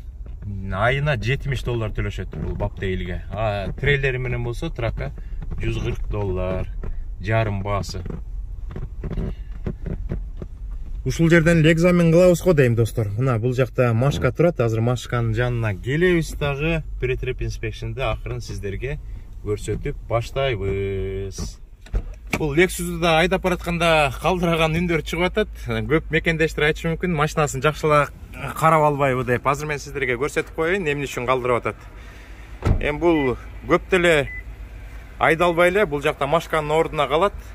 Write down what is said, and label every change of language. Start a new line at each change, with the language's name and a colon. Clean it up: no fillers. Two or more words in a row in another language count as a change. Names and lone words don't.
Kyrgyz: Айына $70 төлөшөт бул баптейлге. Трейлери менен болсо тракка $140, жарым баасы. Ушул жерден экзамен кылабыз го дейм, достор. Мына бул жакта машка турат. Азыр машканын жанына келебиз дагы.
English: Pre-trip inspection'ды
Kyrgyz: акырын сиздерге көрсөтүп баштайбыз. Бул Lexus'ду да айдап баратканда калдыраган үндөр чыгып атат. Көп мекендештер айтышы мүмкүн, машинасын жакшылап карап албайбы деп. Азыр мен сиздерге көрсөтүп коеюн эмне үчүн калдырып атат. Эми бул көп деле айдалбай эле бул жакта машканын ордуна калат.